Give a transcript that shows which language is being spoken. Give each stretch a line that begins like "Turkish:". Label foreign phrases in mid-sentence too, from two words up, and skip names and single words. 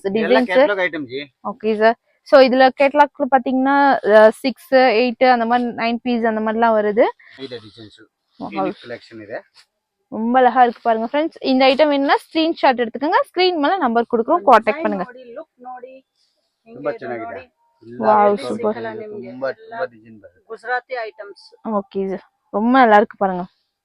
Tamil: இதெல்லாம் டிசைன்ஸ்.
English: catalogue item ji. okay sir.
Tamil: ஸோ இதுல கேட்லாக்ல பாத்தீங்கன்னா 6, 8 அந்த மாதிரி 9 பீஸ் அந்த மாதிரிலாம் வருது. இது
English: designs unique collection
Tamil: இது. ரொம்ப அழகா இருக்கு பாருங்க ஃப்ரெண்ட்ஸ். இந்த ஐட்டம் வேணும்னா ஸ்கிரீன்ஷாட் எடுத்துக்கோங்க, ஸ்கிரீன் மேல நம்பர் கொடுக்குறோம், காண்டாக்ட் பண்ணுங்க.
Kannada: ನೋಡಿ ಲುಕ್ ನೋಡಿ ತುಂಬಾ ಚೆನ್ನಾಗಿದೆ. ವಾವ್, ಎಲ್ಲ ಸೂಪರ್. ತುಂಬಾ ಡಿಸೈನ್ ಬರುತ್ತೆ. ಗುಜರಾತಿ ಐಟಮ್ಸ್.
English: okay sir,
Tamil: ரொம்ப நல்லா இருக்கு பாருங்க.